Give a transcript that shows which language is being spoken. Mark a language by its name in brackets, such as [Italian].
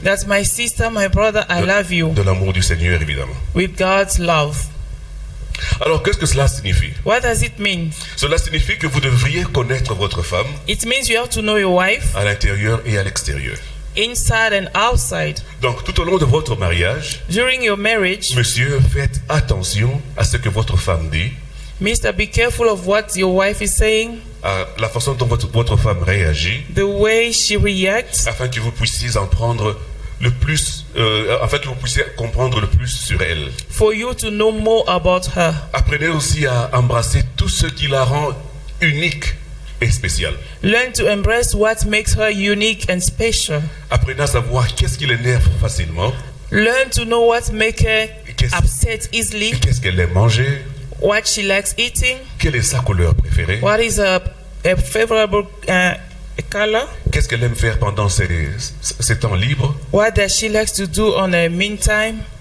[English] that my sister, my brother, I love you, [French] De l'amour du Seigneur, évidemment. [English] with God's love. [French] Alors, qu'est-ce que cela signifie? [English] What does it mean? [French] Cela signifie que vous devriez connaître votre femme [English] It means you have to know your wife [French] à l'intérieur et à l'extérieur. [English] inside and outside. [French] Donc, tout au long de votre mariage, [English] During your marriage, [French] monsieur, faites attention à ce que votre femme dit, [English] Mister, be careful of what your wife is saying, [French] à la façon dont votre femme réagit, [English] the way she reacts, [French] afin que vous puissiez en prendre le plus, afin que vous puissiez comprendre le plus sur elle. [English] for you to know more about her. [French] Apprenez aussi à embrasser tout ce qui la rend unique et spéciale. [English] Learn to embrace what makes her unique and special. [French] Apprenez à savoir qu'est-ce qui l'énerve facilement, [English] Learn to know what makes her [French] Qu'est-ce- [English] upset easily, [French] qu'est-ce qu'elle aime manger, [English] what she likes eating, [French] quelle est sa couleur préférée, [English] what is a favorable color, [French] qu'est-ce qu'elle aime faire pendant ses temps libres. [English] what does she likes to do on her meantime.